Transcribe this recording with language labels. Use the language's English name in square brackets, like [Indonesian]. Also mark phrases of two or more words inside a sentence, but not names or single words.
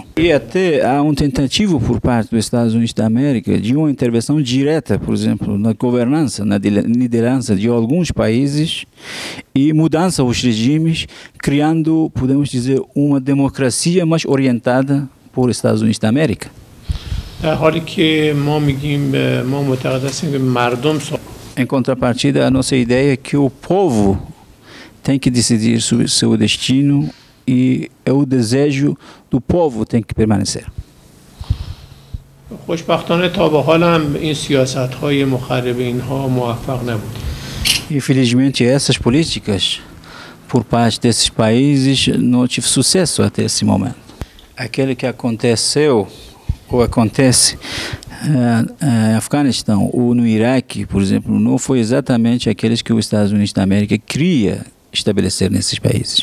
[Portuguese] E até há uma tentativa por parte dos Estados Unidos da América de uma intervenção direta, por exemplo, na governança, na liderança de alguns países e mudança aos regimes, criando, podemos dizer, uma democracia mais orientada por Estados Unidos da América. [Persian] در حالی که ما میگیم ما معتقد هستیم که مردم [Portuguese] Em contrapartida, a nossa ideia é que o povo tem que decidir sobre seu destino e é o desejo do povo tem que permanecer. [Persian] خوشبختانه تا به حال هم این سیاست‌های مخرب اینها موفق نبود. [Portuguese] Infelizmente, essas políticas por parte desses países não tiveram sucesso até esse momento. Aquele que aconteceu ou acontece no Afeganistão ou no Iraque, por exemplo, não foi exatamente aqueles que os Estados Unidos da América queria estabelecer nesses países.